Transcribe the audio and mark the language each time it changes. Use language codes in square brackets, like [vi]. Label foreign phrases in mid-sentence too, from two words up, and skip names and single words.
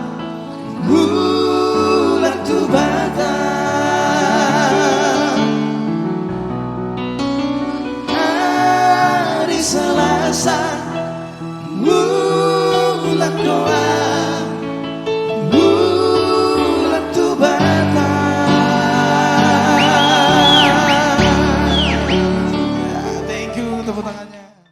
[id] bulan tubata hari Selasa bulan doa bulan tubata. [en] Thank you, [id] tepuk tangannya.